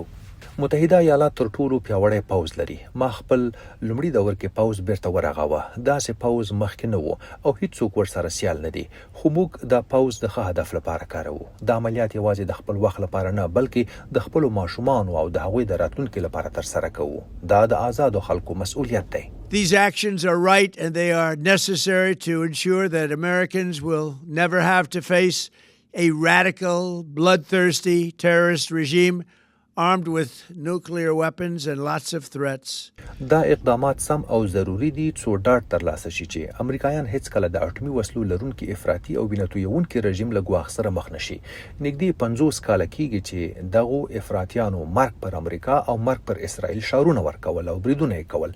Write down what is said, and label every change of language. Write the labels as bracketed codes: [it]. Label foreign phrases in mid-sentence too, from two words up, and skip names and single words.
[ps] متحده ایالات تر ټولو پیاوړی پوځ لري. ما خپل لومړي دور کې پوځ بیرته ورغاوه. داسې پوځ مخکې نه و او هیڅوک ورسره سیال نه دي، خو موږ دا پوځ د ښه هدف لپاره کاروو. دا عملیات یوازې د خپل وخت لپاره نه بلکې د خپلو ماشومانو او د هغوی د راتلونکي لپاره ترسره کوو. دا د آزادو خلکو مسؤلیت دی. [en] These actions are right and they are necessary to ensure that Americans will never have to face a radical, bloodthirsty terrorist regime armed with nuclear weapons and lots of threats. [ps] دا اقدامات سم او ضروری دي څو ډاډ ترلاسه شي چې امریکایان هیڅ کله د اټومي وسلو لرونکي افراطي او وینه تویونکي رژیم له ګواښ سره مخ نشي. نږدې 50 کاله کېږي چې دغو افراطیانو مرګ پر امریکا او مرګ پر اسرائیل شعارونه ورکول او بریدونه یې کول.